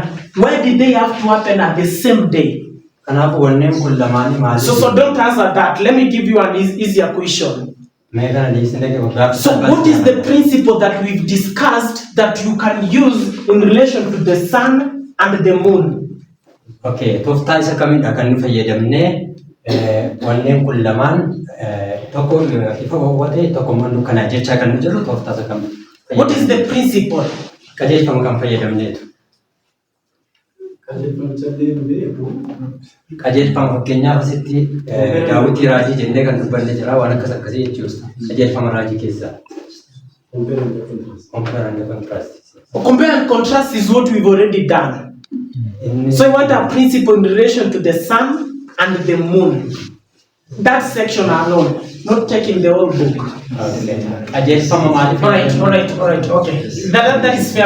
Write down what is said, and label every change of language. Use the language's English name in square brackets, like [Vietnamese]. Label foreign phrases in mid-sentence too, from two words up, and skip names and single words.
[English] Why did they have to happen at the same day? So don't answer that. Let me give you an easier question. So what is the principle that we've discussed that you can use in relation to the sun and the moon? [Oromo] Okay, tofta isa kamidha kan nu fayyadamne wanneen kun lamaan tokko ifa hawwate tokko mannu kana jecha kan nu jiru tofta isa kamidha. [English] What is the principle? [Oromo] Qajeelfama kan fayyadamneetu. Qajeelfama fakkeenyaaf asitti daawwitii raajii jennee kan dubbanne jira waan akkas akkasii jechuudha. Qajeelfama raajii keessaa. [English] Compare and contrast. Compare and contrast is what we've already done. So I want a principle in relation to the sun and the moon. That section alone, not taking the whole book. Alright, okay. That is fair.